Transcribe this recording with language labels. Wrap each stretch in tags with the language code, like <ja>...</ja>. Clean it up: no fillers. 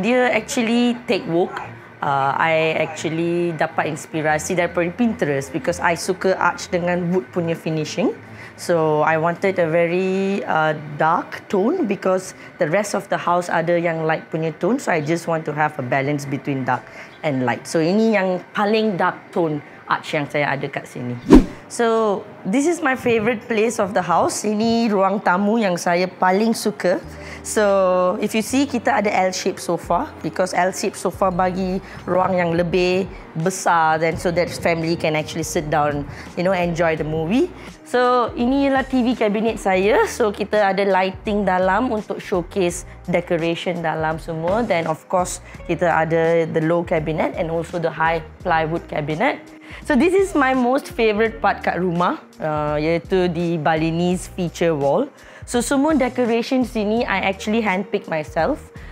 <en>Dia actually take work. I actually</en> <ms>dapat inspirasi daripada</ms> <en>Pinterest because I</en> <ms>suka</ms> <en>arch dengan wood punya finishing. So I wanted a very dark tone because the rest of the house</en> <ms>ada yang</ms> <en>light punya tone. So I just want to have a balance between dark and light.</en> <ms>So ini yang paling dark tone arch yang saya ada kat sini.</ms> <en>So this is my favorite place of the house.</en> <ms>Ini ruang tamu yang saya paling suka.</ms> <en>So if you see,</en> <ms>kita ada</ms> <en>L-shaped sofa because L-shaped sofa</en> <ms>bagi ruang yang lebih besar</ms> <en>then so that family can actually sit down, you know, enjoy the movie.</en> <ms>So ini ialah TV cabinet saya. So kita ada lighting dalam untuk showcase decoration dalam semua.</ms> <en>Then of course</en> <ms>kita ada</ms> <en>the low cabinet and also the high plywood cabinet. So this is my most favorite part</en> <ms>kat rumah, iaitu di</ms> <en>Balinese feature wall. So</en> <ms>semua decoration sini</ms> <en>I actually handpick myself.</en>